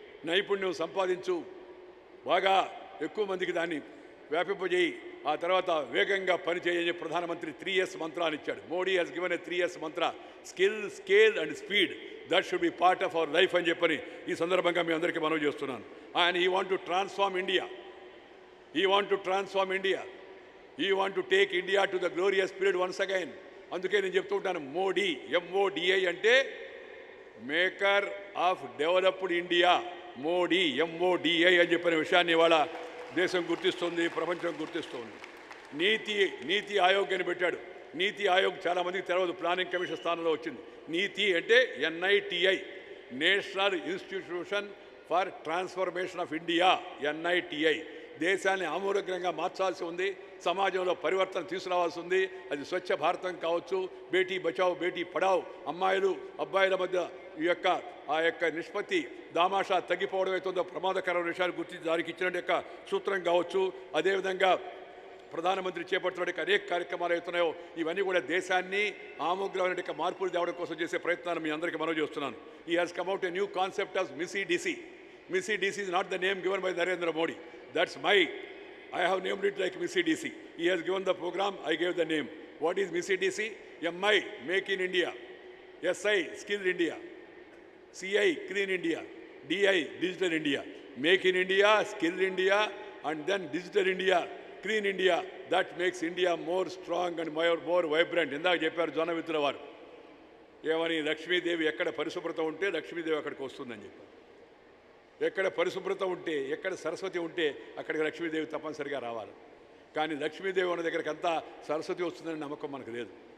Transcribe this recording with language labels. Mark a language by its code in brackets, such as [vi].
[te] నైపుణ్యం సంపాదించు, బాగా ఎక్కువ మందికి దాన్ని వ్యాపింపజేయి, ఆ తర్వాత వేగంగా పనిచేయని ప్రధానమంత్రి 3 years మంత్రాన్ని ఇచ్చాడు. [en] Modi has given a 3 years mantra, skill, scale and speed. That should be part of our life [te] అని చెప్పని ఈ సందర్భంగా మీ అందరికీ మనవి చేస్తున్నాను. [en] ఆయన ఈ want to transform India. He want to transform India. He want to take India to the glorious period once again. [te] అందుకే నేను చెప్తూ ఉంటాను, మోడీ, MODI అంటే [en] Maker of developed India. [te] Modi, MODI అని చెప్పిన విషయాన్ని ఇవాళ దేశం గుర్తిస్తుంది, ప్రపంచం గుర్తిస్తుంది. నీతి ఆయోగ్ అని పెట్టాడు. నీతి ఆయోగ్ చాలామందికి తెలియదు, ప్లానింగ్ కమిషన్ స్థానంలో వచ్చింది. నీతి అంటే [en] NITI, national institution for transformation of India, NITI. [te] దేశాన్ని ఆమూలగ్రంగా మార్చాల్సి ఉంది, సమాజంలో పరివర్తన తీసుకురావాల్సి ఉంది. అది స్వచ్ఛ భారతం కావచ్చు, బేటీ బచావ్, బేటీ పడావ్, అమ్మాయిలు అబ్బాయిల మధ్య ఆ యొక్క నిష్పత్తి దామాషా తగ్గిపోవడం అవుతుందో ప్రమాదకరమైన విషయాలు గుర్తించి దానికి ఇచ్చిన యొక్క సూత్రం కావచ్చు. అదేవిధంగా ప్రధానమంత్రి చేపడుతున్న అనేక కార్యక్రమాలు అవుతున్నాయో ఇవన్నీ కూడా దేశాన్ని ఆమూలమైన మార్పులు తేవడం కోసం చేసే ప్రయత్నాన్ని మీ అందరికీ మనవి చేస్తున్నాను. [en] ఈ has come out a new concept of MISI-DC. MISI-DC is not the name given by Narendra Modi. That's I have named it like MISI-DC. He has given the program, I gave the name. What is MISI-DC? MI, Make in India. SI, Skill India. CI, Clean India. DI, Digital India. Make in India, Skill India, and then Digital India, Clean India. That makes India more strong and more vibrant. [te] ఇందాక చెప్పారు జొన్నవిత్తుల వారు, ఏమని, లక్ష్మీదేవి ఎక్కడ పరిశుభ్రత ఉంటే లక్ష్మీదేవి అక్కడికి వస్తుందని చెప్పారు. ఎక్కడ పరిశుభ్రత ఉంటే, ఎక్కడ సరస్వతి ఉంటే అక్కడికి లక్ష్మీదేవి తప్పనిసరిగా రావాలి. కానీ లక్ష్మీదేవి ఉన్న దగ్గరికి అంతా సరస్వతి వస్తుందని నమ్మకం మనకు లేదు.